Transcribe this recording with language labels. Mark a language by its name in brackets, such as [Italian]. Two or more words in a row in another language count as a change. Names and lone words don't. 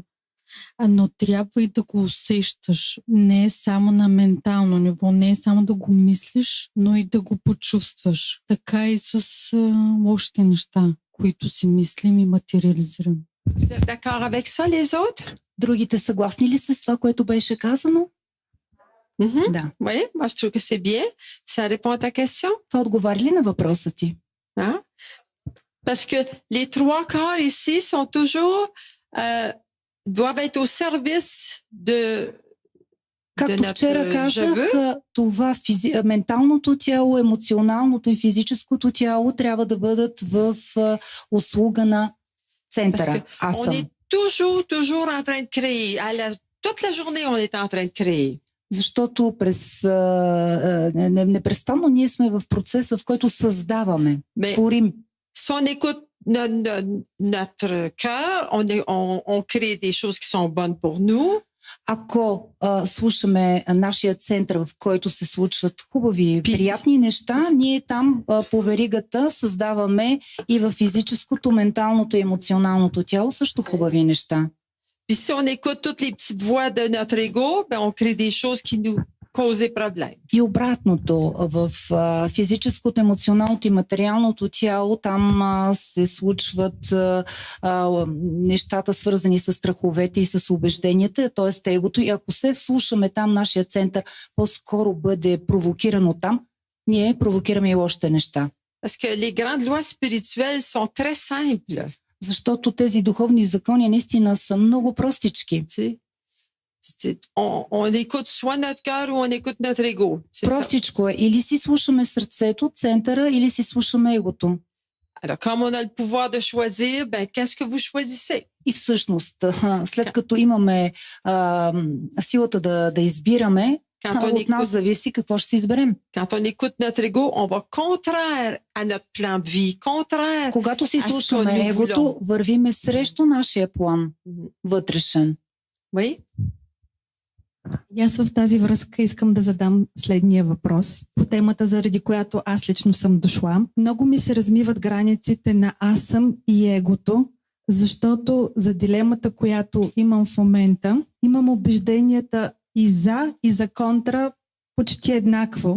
[Bulgarian] Но трябва и да го усещаш. Не е само на ментално ниво, не е само да го мислиш, но и да го почувстваш. Така и с лошите неща, които си мислим и материализираме. [French] Vous êtes d'accord avec ça, les autres? [Bulgarian] Другите съгласни ли са с това, което беше казано? Mhm. Да. [French] Oui, moi je trouve que c'est bien. Ça répond à ta question. [Bulgarian] Това отговаря ли на въпроса ти? Hein? [French] Parce que les trois quarts ici sont toujours doivent être au service de [Bulgarian] Както [French] notre [Bulgarian] вчера казах, [French] cheveu. [Bulgarian] това менталното тяло, емоционалното и физическото тяло трябва да бъдат в услуга на центъра. [French] Parce [Bulgarian] Аз [French] On [Bulgarian] съм. [French] est toujours en train de créer. Toute la journée, on est en train de créer. [Bulgarian] Защото непрестанно ние сме в процеса, в който създаваме, [French] Mais [Bulgarian] творим. [French] si on écoute notre cœur, on crée des choses qui sont bonnes pour nous. [Bulgarian] Ако слушаме нашия център, в който се случват хубави, Пи- приятни неща, ние там по веригата създаваме и в физическото, менталното и емоционалното тяло също хубави неща. [French] Puis si on écoute toutes les petites voix de notre ego, ben on crée des choses qui nous causent des problèmes. [Bulgarian] И обратното, в физическото, емоционалното и материалното тяло, там се случват нещата свързани с страховете и с убежденията, т.е. егото. И ако се вслушаме там, нашия център по-скоро бъде провокиран от там, ние провокираме и лошите неща. [French] Parce que les grandes lois spirituelles sont très simples. [Bulgarian] Защото тези духовни закони наистина са много простички. [French] Tu sais. On écoute soit notre cœur ou on écoute notre ego. C'est ça. [Bulgarian] Простичко е. Или си слушаме сърцето, центъра, или си слушаме егото. [French] Alors, comme on a le pouvoir de choisir, ben, qu'est-ce que vous choisissez? [Bulgarian] И всъщност, след като имаме силата да избираме, [French] Quand on [Bulgarian] от нас [French] écoute, [Bulgarian] зависи какво ще си изберем. [French] quand on écoute notre ego, on va contraire à notre plan de vie, contraire. [Bulgarian] Когато си Аз слушаме [French] qu'on nous [Bulgarian] егото, [French] voulons. [Bulgarian] вървиме срещу нашия план вътрешен. [French] Oui? [Bulgarian] И аз в тази връзка искам да задам следния въпрос по темата, заради която аз лично съм дошла. Много ми се размиват границите на аз съм и егото, защото за дилемата, която имам в момента, имам убежденията и за контра почти еднакво.